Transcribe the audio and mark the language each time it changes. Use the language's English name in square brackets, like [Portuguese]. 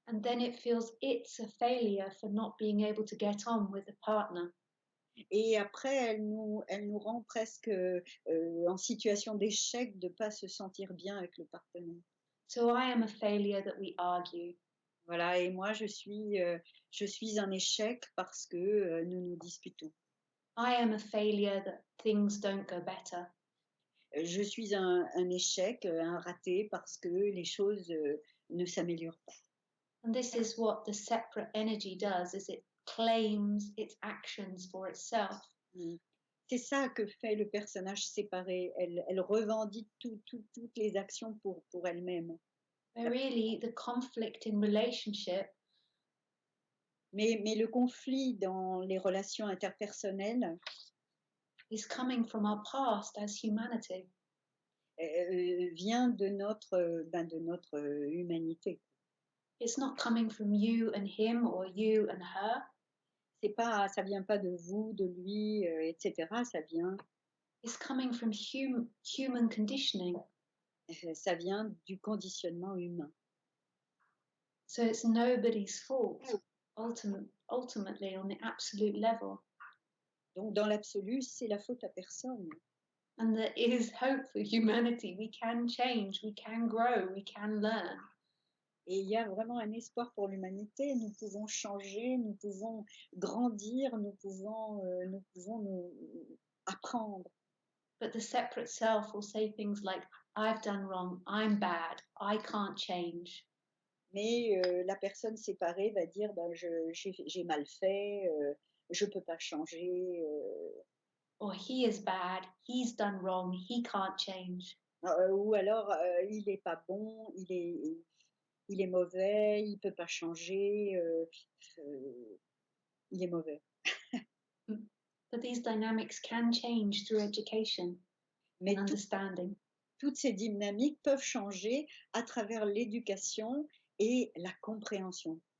[English] and then it feels it's a failure for not being able to get on with a partner. [French] Et après elle nous rend presque, en situation d'échec de pas se sentir bien avec le partenaire. [English] So I am a failure that we argue. [French] Voilà, et moi je suis un échec parce que, nous nous disputons. [English] I am a failure that things don't go better. [French] Je suis un échec, un raté parce que les choses, ne s'améliorent pas. [English] And this is what the separate energy does, is it claims its actions for itself. Mmh. [French] C'est ça que fait le personnage séparé. Elle revendique toutes les actions pour elle-même. [English] But really, the conflict in relationship [French] Mais le conflit dans les relations interpersonnelles, [English] is coming from our past as humanity. [French] vient de notre, humanité. [English] It's not coming from you and him or you and her. [French] Ça vient pas de vous, de lui, et cetera. [English] It's coming from human conditioning. [French] Ça vient du conditionnement humain. [English] So it's nobody's fault, ultimately, on the absolute level. [French] Donc dans l'absolu, c'est la faute à personne. [English] And there is hope for humanity. We can change, we can grow, we can learn. [French] Et il y a vraiment un espoir pour l'humanité. Nous pouvons changer, nous pouvons grandir, nous pouvons nous apprendre. [English] But the separate self will say things like, I've done wrong, I'm bad, I can't change. [French] Mais la personne séparée va dire: «Ben, j'ai mal fait, je peux pas changer», [English] Or he is bad, he's done wrong, he can't change. [French] ou alors, «Il est pas bon, il est mauvais, il peut pas changer, il est mauvais». [English] But these dynamics can change through education and [French] Mais [English] understanding. [French] toutes ces dynamiques peuvent changer à travers l'éducation et la compréhension.